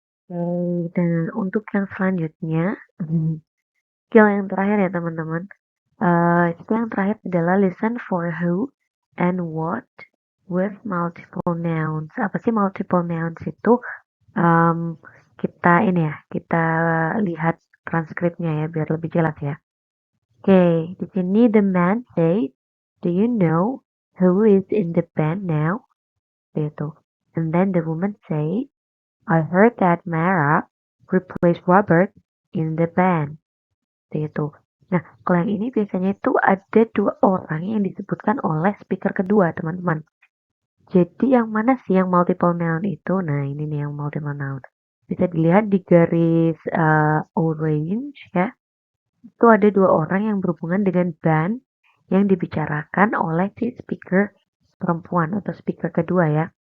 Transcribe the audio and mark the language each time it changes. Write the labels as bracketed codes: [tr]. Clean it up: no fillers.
[id] Oke, dan untuk yang selanjutnya, skill yang terakhir ya teman-teman. [en] Skill [id] yang terakhir adalah [en] listen for who and what with multiple nouns. [id] Apa sih multiple nouns itu? Kita ini ya, kita lihat transkripnya ya biar lebih jelas ya. Oke, di sini [en] the man say, do you know who is in the band now? [id] Gitu. [en] And then the woman say, I heard that Mara replaced Robert in the band. [id] Gitu. Nah, kalau yang ini biasanya itu ada dua orang yang disebutkan oleh speaker kedua, teman-teman. Jadi yang mana sih yang multiple noun itu? Nah, ini nih yang multiple noun. Bisa dilihat di garis orange ya. Itu ada dua orang yang berhubungan dengan band yang dibicarakan oleh si speaker perempuan atau speaker kedua ya.